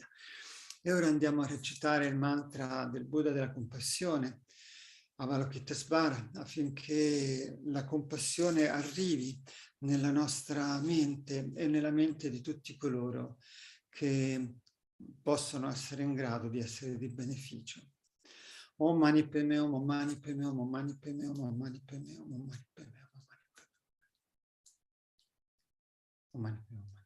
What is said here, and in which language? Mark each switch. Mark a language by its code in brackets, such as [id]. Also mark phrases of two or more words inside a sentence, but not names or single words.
[it] E ora andiamo a recitare il mantra del Buddha della compassione, Avalokitesvara, affinché la compassione arrivi nella nostra mente e nella mente di tutti coloro che possono essere in grado di essere di beneficio. [sa] Om Mani Padme Hum, Om Mani Padme Hum, Om Mani Padme Hum, Om Mani Padme Hum, Om Mani Padme Hum, Om Mani Padme Hum.